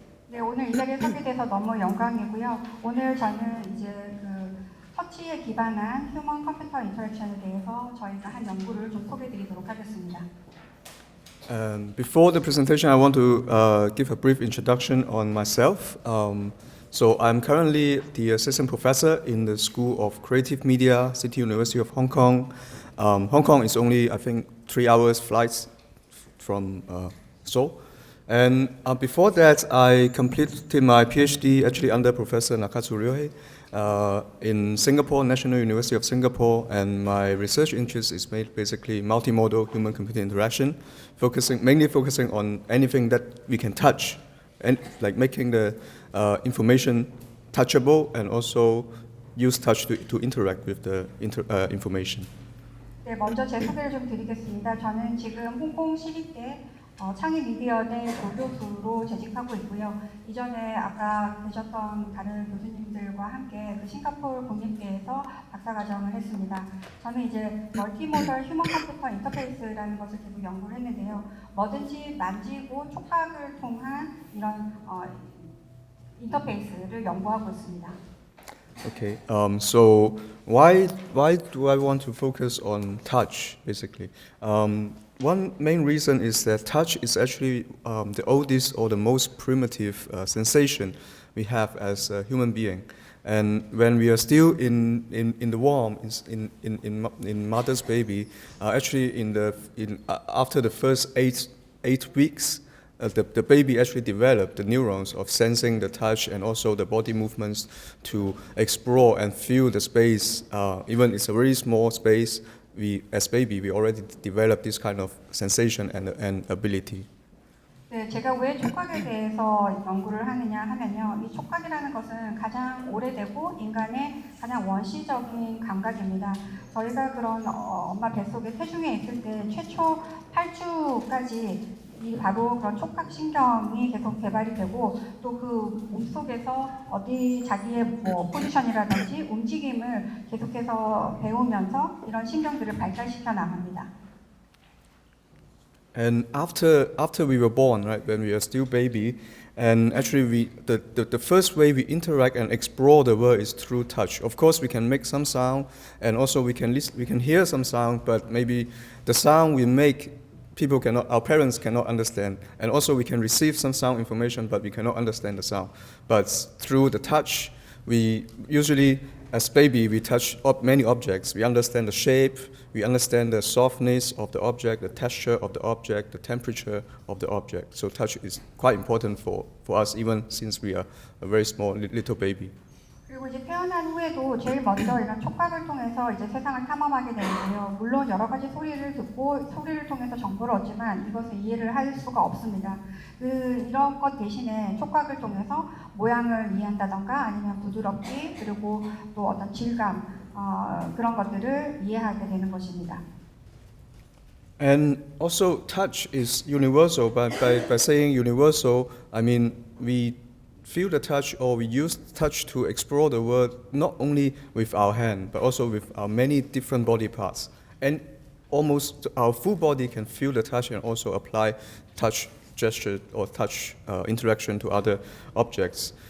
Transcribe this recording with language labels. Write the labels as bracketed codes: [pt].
[ko] 네, 오늘 이 자리에 서게 돼서 너무 영광이고요. 오늘 저는 이제 터치에 기반한 휴먼 컴퓨터 인터랙션에 대해서 저희가 한 연구를 좀 소개해드리도록 하겠습니다. [en] Before the presentation, I want to give a brief introduction on myself. So I'm currently the assistant professor in the School of Creative Media, City University of Hong Kong. Hong Kong is only, I think, 3 hours flights from Seoul. And before that, I completed my PhD actually under Professor Nakatsu Ryohei in Singapore, National University of Singapore, and my research interest is made basically multimodal human-computer interaction, mainly focusing on anything that we can touch, and like making the information touchable and also use touch to interact with the information. [ko] 네, 먼저 제 소개를 좀 드리겠습니다. 저는 지금 홍콩 시립대 창의 미디어대 조교수로 재직하고 있고요. 이전에 아까 계셨던 다른 교수님들과 함께 싱가포르 국립대에서 박사과정을 했습니다. 저는 이제 멀티모달 휴먼 컴퓨터 인터페이스라는 것을 계속 연구를 했는데요. 뭐든지 만지고 촉각을 통한 이런 인터페이스를 연구하고 있습니다. [en] Okay, so why do I want to focus on touch, basically? One main reason is that touch is actually the oldest or the most primitive sensation we have as a human being. And when we are still in the womb, in mother's baby, actually after the first eight weeks, the baby actually developed the neurons of sensing the touch and also the body movements to explore and feel the space. Even it's a very small space, as baby, we already developed this kind of sensation and ability. [ko] 네, 제가 왜 촉각에 대해서 연구를 하느냐 하면요. 이 촉각이라는 것은 가장 오래되고 인간의 가장 원시적인 감각입니다. 저희가 그런 엄마 뱃속에 태중에 있을 때 최초 8주까지 이 바로 그런 촉각 신경이 계속 개발이 되고 또 그 몸속에서 어디 자기의 뭐 포지션이라든지 움직임을 계속해서 배우면서 이런 신경들을 발달시켜 나갑니다. [en] And after we were born, right, when we are still baby, and actually the first way we interact and explore the world is through touch. Of course, we can make some sound, and also we can hear some sound, but maybe the sound we make, our parents cannot understand. And also we can receive some sound information, but we cannot understand the sound. But through the touch, we usually, as baby, we touch many objects. We understand the shape, we understand the softness of the object, the texture of the object, the temperature of the object. So touch is quite important for us, even since we are a very small little baby. [ko] 그리고 이제 태어난 후에도 제일 먼저 이런 촉각을 통해서 이제 세상을 탐험하게 되는데요. 물론 여러 가지 소리를 듣고 소리를 통해서 정보를 얻지만 이것을 이해를 할 수가 없습니다. 이런 것 대신에 촉각을 통해서 모양을 이해한다던가 아니면 부드럽기 그리고 또 어떤 질감 그런 것들을 이해하게 되는 것입니다. [en] And also touch is universal. By saying universal, I mean we feel the touch or we use touch to explore the world not only with our hand but also with our many different body parts. And almost our full body can feel the touch and also apply touch gesture or touch interaction to other objects.